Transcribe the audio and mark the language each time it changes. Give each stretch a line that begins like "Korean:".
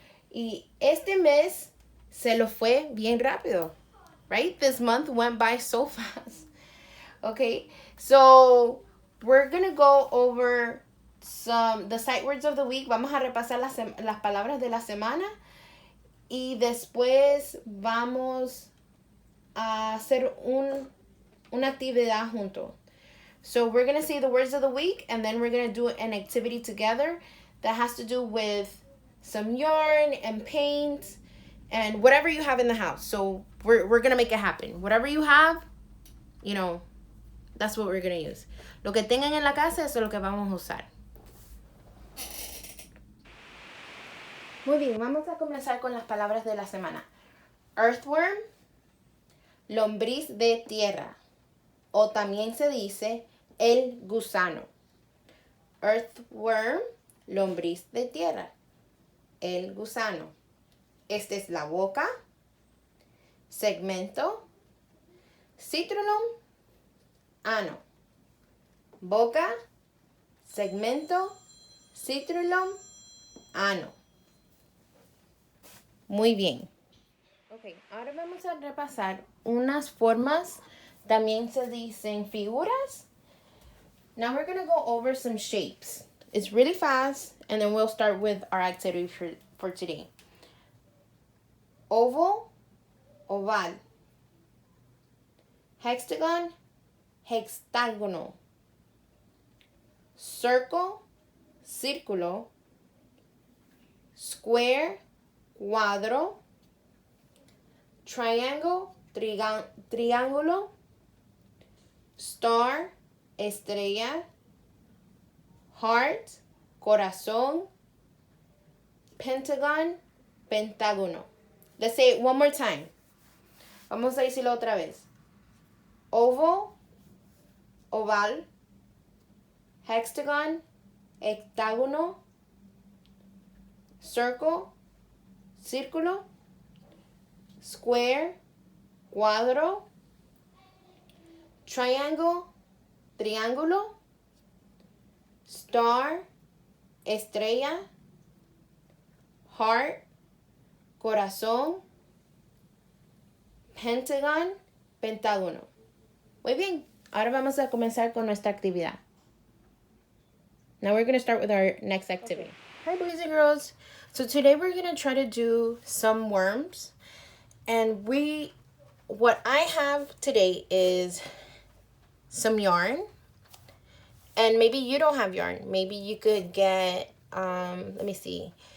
Spanish: Y este mes se lo fue bien rápido.
English: Right? This month went by so fast. Okay? So, we're going to go over the sight words of the week.
Spanish: Vamos a repasar las palabras de la semana. Y después vamos a hacer una actividad juntos.
English: So we're going to say the words of the week, and then we're going to do an activity together that has to do with some yarn and paint and whatever you have in the house. So we're going to make it happen. Whatever you have, that's what we're going to use.
Spanish: Lo que tengan en la casa, eso es lo que vamos a usar. Muy bien, vamos a comenzar con las palabras de la semana. Earthworm, lombriz de tierra, o también se dice el gusano. Earthworm, lombriz de tierra, el gusano. Esta es la boca, segmento, citronum, ano. Boca, segmento, citronum, ano. Muy bien. Ok, ahora vamos a repasar unas formas. También se dicen figuras.
English: Now we're going to go over some shapes. It's really fast, and then we'll start with our activity for today. Oval, oval. Hexagon, hexágono. Circle, círculo. Square, cuadro. Triangle, triángulo. Star, estrella. Heart, corazón. Pentagon, pentágono. Let's say it one more time.
Spanish: Vamos a decirlo otra vez.
English: Oval, oval. Hexagon, hectágono. Circle, círculo. Square, cuadro. Triangle, triángulo. Star, estrella. Heart, corazón. Pentagon, pentágono.
Spanish: Muy bien, ahora vamos a comenzar con nuestra actividad.
English: Now we're going to start with our next activity. Okay. Hi, boys and girls. So today we're going to try to do some worms. And what I have today is some yarn. And maybe you don't have yarn. Maybe you could get, let me see.